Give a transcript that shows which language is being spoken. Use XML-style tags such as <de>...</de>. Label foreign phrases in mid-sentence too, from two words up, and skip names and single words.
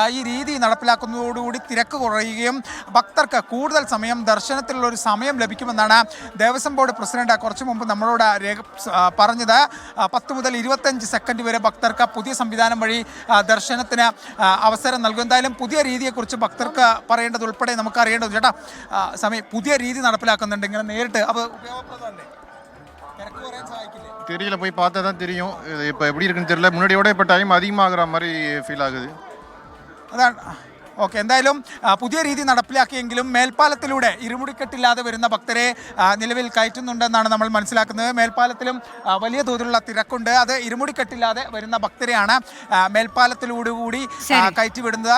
<ml>ഈ രീതി നടപ്പിലാക്കുന്നതോടുകൂടി തിരക്ക് കുറയുകയും ഭക്തർക്ക് കൂടുതൽ സമയം ദർശനത്തിലുള്ള ഒരു സമയം ലഭിക്കുമെന്നാണ് ദേവസ്വം ബോർഡ് പ്രസിഡന്റ് കുറച്ചു മുമ്പ് നമ്മളോട് പറഞ്ഞത്. 10 മുതൽ 25 സെക്കൻഡ് വരെ ഭക്തർക്ക് പുതിയ സംവിധാനം വഴി ദർശനത്തിന് അവസരം നൽകും. എന്തായാലും പുതിയ രീതിയെക്കുറിച്ച് ഭക്തർക്ക് പറയേണ്ടത് ഉൾപ്പെടെ നമുക്ക് അറിയേണ്ടത് ചേട്ടാ, പുതിയ രീതി നടപ്പിലാക്കുന്നുണ്ട്. ഇങ്ങനെ നേരിട്ട് അത് ഉപയോഗപ്രദമല്ലേ? തിരക്ക് കുറയാൻ സഹായിക്കില്ലേ?</ml> <ta>தெரியல, போய் பார்த்தா தான் தெரியும். இப்போ எப்படி இருக்குன்னு தெரியல. முன்னாடியோட இப்போ டைம் அதிகமாகிற மாதிரி ஃபீல் ஆகுது.</ta> <ml>അതാണ്. ഓക്കെ, എന്തായാലും പുതിയ രീതി നടപ്പിലാക്കിയെങ്കിലും മേൽപ്പാലത്തിലൂടെ ഇരുമുടിക്കെട്ടില്ലാതെ വരുന്ന ഭക്തരെ നിലവിൽ കയറ്റുന്നുണ്ടെന്നാണ് നമ്മൾ മനസ്സിലാക്കുന്നത്. മേൽപ്പാലത്തിലും വലിയ തോതിലുള്ള തിരക്കുണ്ട്. അത് ഇരുമുടിക്കെട്ടില്ലാതെ വരുന്ന ഭക്തരെയാണ് മേൽപ്പാലത്തിലൂടെ കൂടി കയറ്റിവിടുന്നത്.</ml>